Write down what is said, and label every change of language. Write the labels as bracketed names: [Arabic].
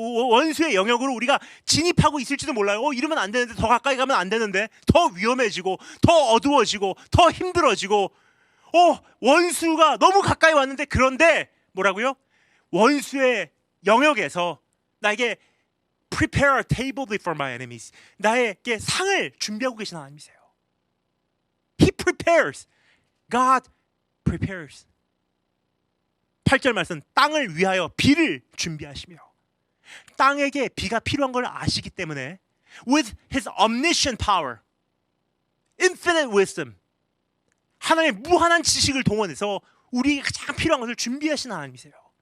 [Korean] 원수의 영역으로 우리가 진입하고 있을지도 몰라요. 이러면 안 되는데, 더 가까이 가면 안 되는데, 더 위험해지고, 더 어두워지고, 더 힘들어지고, 원수가 너무 가까이 왔는데, 그런데 뭐라고요? 원수의 영역에서 나에게 [English] prepare a table before my enemies. [Korean] 나에게 상을 준비하고 계신 하나님이세요. [English] He prepares. God prepares. [Korean] 8절 말씀, 땅을 위하여 비를 준비하시며, 땅에게 비가 필요한 걸 아시기 때문에 [English] with his omniscient power, infinite wisdom, [Korean] 하나님의 무한한 지식을 동원해서 우리에게 가장 필요한 것을 준비하신 하나님이세요.